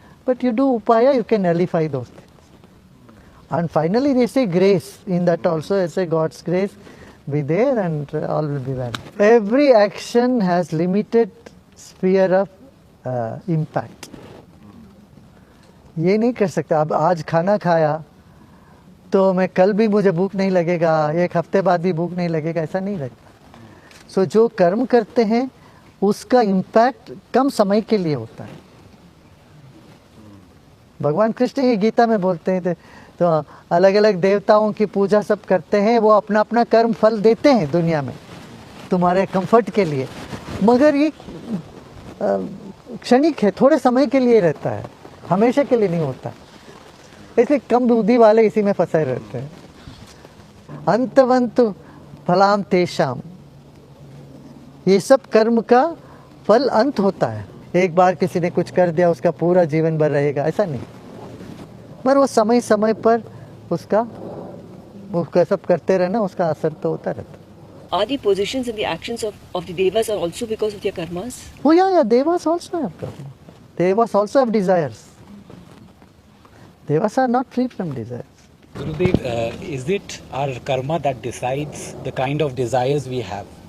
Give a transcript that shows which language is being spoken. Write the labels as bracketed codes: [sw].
[en] But you do upaya, you can nullify those things. And finally they say grace. In that also they say God's grace be there and all will be well. Every action has limited sphere of impact. [hi] ये नहीं कर सकता अब आज खाना खाया तो मैं कल भी मुझे भूख नहीं लगेगा, एक हफ्ते बाद भी भूख नहीं लगेगा, ऐसा नहीं लगता. सो जो कर्म करते हैं उसका इम्पैक्ट कम समय के लिए होता है. भगवान कृष्ण ये गीता में बोलते हैं तो अलग अलग देवताओं की पूजा सब करते हैं, वो अपना अपना कर्म फल देते हैं दुनिया में तुम्हारे कंफर्ट के लिए, मगर ये क्षणिक है, थोड़े समय के लिए रहता है, हमेशा के लिए नहीं होता. इसलिए कम बुद्धि वाले इसी में फंसे रहते हैं. [sa] अंतवंतु फलाम तेषाम, [hi] ये सब कर्म का फल अंत होता है. एक बार किसी ने कुछ कर दिया उसका पूरा जीवन भर रहेगा, ऐसा नहीं. पर वो समय समय पर उसका सब करते रहना, उसका असर तो होता रहता. [en] Are the positions and the actions of the devas are also because of their karmas? Oh yeah, devas also have karma. Devas also have desires. Devas are not free from desires. Gurudev, is it our karma that decides the kind of desires we have?